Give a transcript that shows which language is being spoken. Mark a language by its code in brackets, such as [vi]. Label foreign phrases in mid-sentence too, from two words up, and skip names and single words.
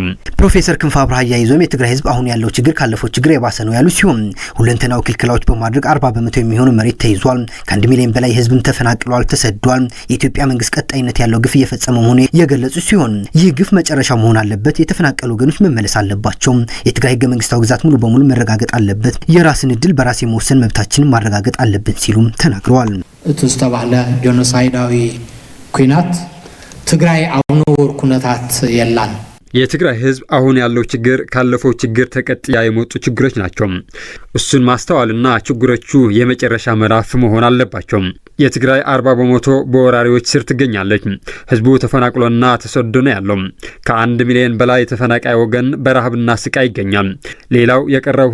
[am] ፕሮፌሰር ክንፈ አብርሃ ያይዞም የትግራይ ህዝብ አሁን ያለው ችግር ካለፈው ችግር የባሰ ነው ያሉ ሲሆን ሁለንተናው ክልከላዎች በማድረግ 40% የሚሆኑ መሬት ተይዟል፣ ከ1 ሚሊዮን በላይ ህዝብን ተፈናቅሏል፣ ተሰዷል። የኢትዮጵያ መንግስት ቀጣይነት ያለው ግፍ እየፈጸመ መሆኑን የገለጹ ሲሆን ይህ ግፍ መጨረሻ መሆን አለበት፣ የተፈናቀሉ ወገኖች መመለስ አለባቸው፣ የትግራይ ህገ መንግስታዊ ግዛት ሙሉ በሙሉ መረጋገጥ አለበት፣ የራስን እድል በራስ የመወሰን መብታችንን ማረጋገጥ አለብን ሲሉም ተናግረዋል። [ti] እቲ ዝተባህለ ጆኖሳይዳዊ ኩናት ትግራይ አሁን ወር ኩነታት የላን [am] የትግራይ ህዝብ አሁን ያለው ችግር ካለፈው ችግር ተቀጥያ የመጡ ችግሮች ናቸው። እሱን ማስተዋልና ችግሮቹ የመጨረሻ ምዕራፍ መሆን አለባቸው። የትግራይ 40% በወራሪዎች ስር ትገኛለች። ህዝቡ ተፈናቅሎና ተሰዶ ነው ያለው። ከ1 ሚሊዮን በላይ ተፈናቃይ ወገን በረሃብና ስቃይ ይገኛል። ሌላው የቀረው